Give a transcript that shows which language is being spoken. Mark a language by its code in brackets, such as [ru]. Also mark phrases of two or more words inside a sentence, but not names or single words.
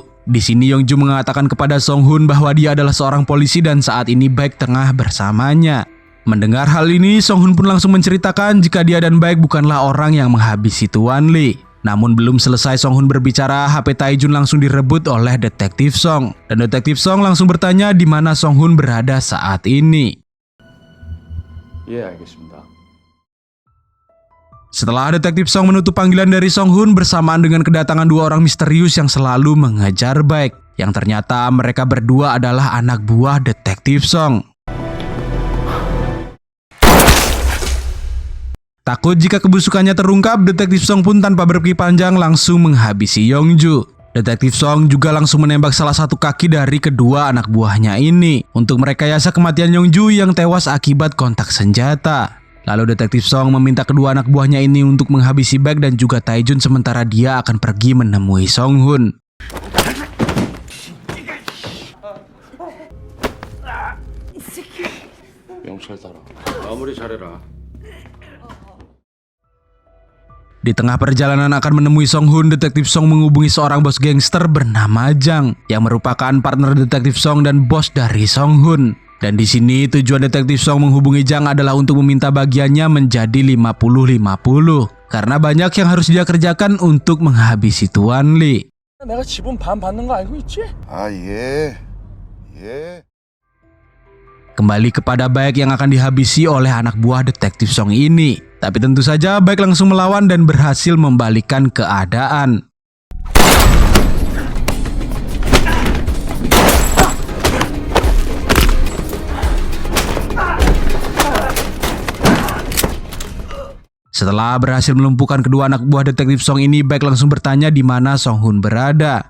[id] Di sini Yongju mengatakan kepada Song Hun bahwa dia adalah seorang polisi dan saat ini Baek tengah bersamanya. Mendengar hal ini, Song Hun pun langsung menceritakan jika dia dan Baek bukanlah orang yang menghabisi Tuan Lee. Namun belum selesai Song Hun berbicara, HP Taejun langsung direbut oleh detektif Song. Dan detektif Song langsung bertanya di mana Song Hun berada saat ini. [ko] 예, 알겠습니다. [id] Setelah detektif Song menutup panggilan dari Song Hun bersamaan dengan kedatangan dua orang misterius yang selalu mengejar Baek. Yang ternyata mereka berdua adalah anak buah detektif Song. Takut jika kebusukannya terungkap, detektif Song pun tanpa berpikir panjang langsung menghabisi Yongju. Detektif Song juga langsung menembak salah satu kaki dari kedua anak buahnya ini untuk merekayasa kematian Yongju yang tewas akibat kontak senjata. Lalu detektif Song meminta kedua anak buahnya ini untuk menghabisi Baek dan juga Taejun sementara dia akan pergi menemui Song Hun. [ko] 명찰 따라. 마무리 잘해라. [id] Di tengah perjalanan akan menemui Song Hun, detektif Song menghubungi seorang bos gangster bernama Jang yang merupakan partner detektif Song dan bos dari Song Hun. Dan di sini tujuan detektif Song menghubungi Jang adalah untuk meminta bagiannya menjadi 50-50 karena banyak yang harus dia kerjakan untuk menghabisi Tuan Lee. [ko] 내가 지분 반 받는 거 알고 있지? 아, 예. 예. [id] Kembali kepada Baek yang akan dihabisi oleh anak buah detektif Song ini. Tapi tentu saja Baek langsung melawan dan berhasil membalikan keadaan. Setelah berhasil melumpuhkan kedua anak buah detektif Song ini, Baek langsung bertanya di mana Song Hun berada.